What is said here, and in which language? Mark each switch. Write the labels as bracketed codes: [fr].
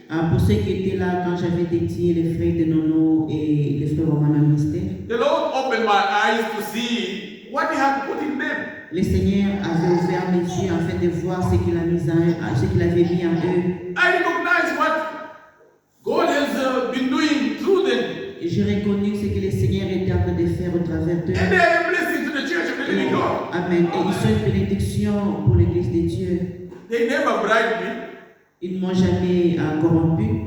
[fr] Pour ceux qui étaient là quand j'avais dédié les frères de Nono et les frères Roman au ministère, [en] The Lord opened my eyes to see what He had put in them. [fr] le Seigneur avait ouvert mes yeux afin de voir ce qu'il a mis ce qu'il avait mis en eux. [en] I recognize what God has been doing through them. [fr] Et j'ai reconnu ce que le Seigneur était en train de faire au travers d'eux. [en] And they are a blessing to the church of the living God. Amen. [fr] Et ils sont une bénédiction pour l'Église de Dieu. [en] They never bribed me. [fr] Ils ne m'ont jamais corrompu.